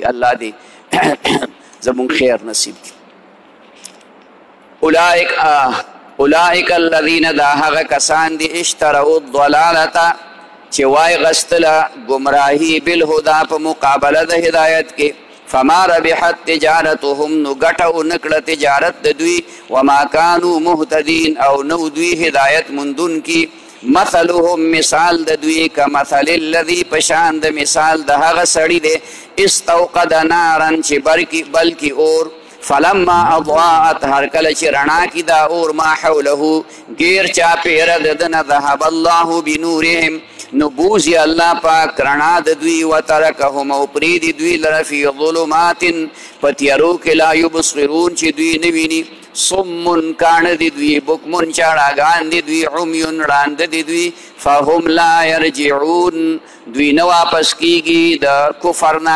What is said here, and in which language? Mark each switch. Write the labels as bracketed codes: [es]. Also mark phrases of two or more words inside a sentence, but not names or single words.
[ps] الله دې زمونږ خیر نصیب کړي. [ar] اولئک الذین، [ps] دا هغه کسان دي، [ar] اشتروا الضلالة [ps] چې وای غستله ګمراهي بالهدا په مقابله د هدایت کې. [ar] فما ربحت تجارتهم، [ps] نو ګټه ونه کړه تجارت د دوی. [ar] وما کانوا مهتدین، [ps] او نو دوی هدایت موندونکي. مثلهم، مثال د دوی، [ar] کمثل الذي، [ps] پشان د مثال د هغه سړي دی، [ar] استوقد نارن [ps] چې بلکې اور، [ar] فلما اضاءت، [ps] هر کله چې رڼا کی دا اور، [ar] ما حوله، [ps] غیر چاپیره د ده نه، [ar] ذهب الله بنورهم، [ps] نو بوزي الله پاک رڼا د دوی، وترکهم، او پرېږدي دوی لره [ar] فی ظلمات، [ps] په تیارو کې، [ar] لا یبصرون، [ps] چې دوی نه ویني. صم، کاڼه دي دوی، بکمن، چاړاګان دي دوی، عمیون، ړانده دي دوی، [ar] فهم لا یرجعون، [ps] دوی نه واپس کیږي د کفر نه.